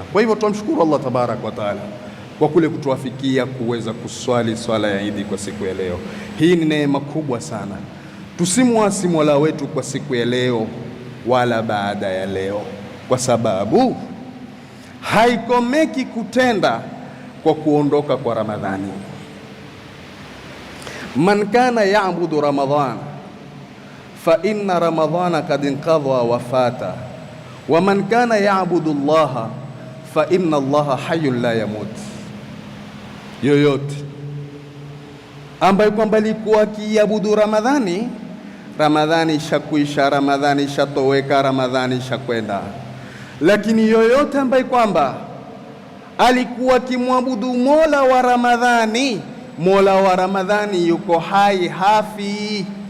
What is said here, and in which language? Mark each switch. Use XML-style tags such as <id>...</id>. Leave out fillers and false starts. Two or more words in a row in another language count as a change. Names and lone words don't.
<sw>Kwa hivyo tumshukuru Allah</sw> <ar>تبارك وتعالى</ar> <sw>kwa kule kutuafikia kuweza kuswali swala ya Idi kwa siku ya leo. Hii ni neema kubwa sana. Tusimwasi Mola wetu kwa siku ya leo wala baada ya leo, kwa sababu haikomeki kutenda kwa kuondoka kwa Ramadhani.</sw> <ar>من كان يعبد رمضان فإن رمضان قد انقضى وفات، ومن كان يعبد الله فإن الله حي لا يموت.</ar> <sw>Yoyote ambaye kwamba alikuwa akiabudu Ramadhani, Ramadhani ishakuisha, Ramadhani ishatoweka, Ramadhani ishakwenda. Lakini yoyote ambaye kwamba alikuwa akimwabudu Mola wa Ramadhani, Mola wa Ramadhani yuko hai, hafi.</sw>